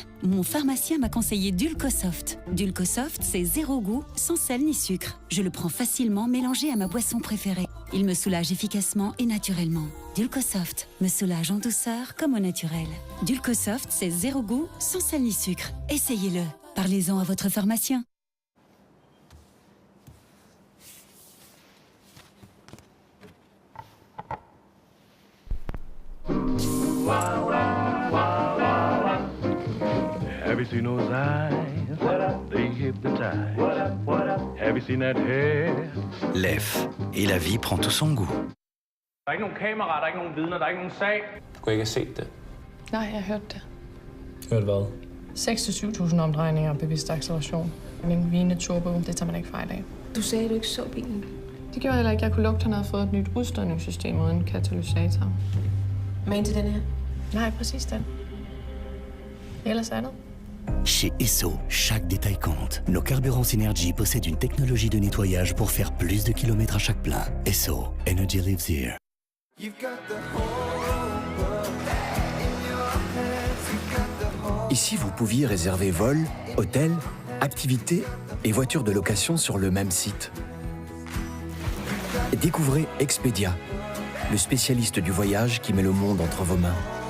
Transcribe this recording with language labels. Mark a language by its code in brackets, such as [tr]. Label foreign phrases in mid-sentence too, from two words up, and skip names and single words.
[fr] Mon pharmacien m'a conseillé Dulcosoft. Dulcosoft, c'est zéro goût, sans sel ni sucre. Je le prends facilement mélangé à ma boisson préférée. Il me soulage efficacement et naturellement. Dulcosoft me soulage en douceur comme au naturel. Dulcosoft, c'est zéro goût, sans sel ni sucre. Essayez-le. Parlez-en à votre pharmacien. [en] Have you seen those eyes? They hypnotize. Have you seen that hair? [fr] L'EF. Et la vie prend tout son goût. [da] Der er ikke nogen kameraer, der er ikke nogen vidner, der er ikke nogen sag. Du kunne ikke have set det? Nej, jeg hørte det. Hørt hvad? 6-7.000 omdrejninger og bevidst acceleration. En vigende turbo, det tager man ikke fejl af. Du sagde, du ikke så bilen. Det gjorde heller ikke. Jeg kunne lugte, at han havde fået et nyt udstødningssystem uden katalysator. Men til den her? Nej, præcis den. Ellers andet. [fr] Chez Esso, chaque détail compte. Nos carburants Synergy possèdent une technologie de nettoyage pour faire plus de kilomètres à chaque plein. [en] Esso, Energy lives here. [fr] Ici, vous pouviez réserver vol, hôtel, activités et voitures de location sur le même site. Découvrez Expedia, le spécialiste du voyage qui met le monde entre vos mains.